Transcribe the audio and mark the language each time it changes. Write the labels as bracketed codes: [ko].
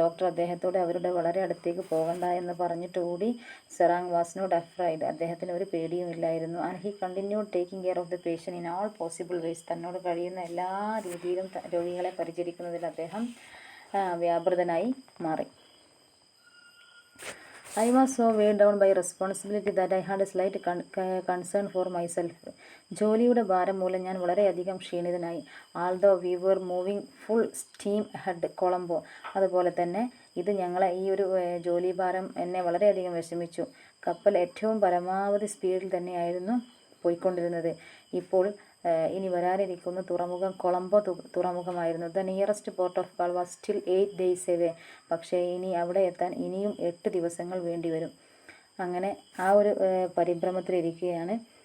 [ml] Doctor അദ്ദേഹത്തോട് അവരുടെ വളരെ അടുത്തേക്ക് പോകണ്ട എന്ന് പറഞ്ഞിട്ട് കൂടി [en] Serang was not afraid. [ml] അദ്ദേഹത്തിന് ഒരു പേടിയും ഇല്ലായിരുന്നു. [en] And he continued taking care of the patient in all possible ways. [ml] തന്നോട് കഴിയുന്ന എല്ലാ രീതിയിലും രോഗികളെ പരിചരിക്കുന്നതിൽ അദ്ദേഹം വ്യാപൃതനായി മാറി. [en] I was so weighed down by responsibility that I had a slight concern for myself. [ml] ജോലിയുടെ ഭാരം മൂലം ഞാൻ വളരെയധികം ക്ഷീണിതനായി. [en] Although we were moving full steam ahead Colombo. [ml] അതുപോലെ തന്നെ ഈ ഒരു ജോലി ഭാരം എന്നെ വളരെയധികം വിഷമിച്ചു. കപ്പൽ ഏറ്റവും പരമാവധി സ്പീഡിൽ തന്നെയായിരുന്നു പോയിക്കൊണ്ടിരുന്നത്. ഇപ്പോൾ ഇനി വരാനിരിക്കുന്ന തുറമുഖം Colombo തുറമുഖമായിരുന്നു. [en] The nearest port of call was still 8 days away. [ml] പക്ഷേ ഇനി അവിടെ എത്താൻ ഇനിയും 8 ദിവസങ്ങൾ വേണ്ടിവരും. അങ്ങനെ ആ ഒരു പരിഭ്രമത്തിലിരിക്കുകയാണ്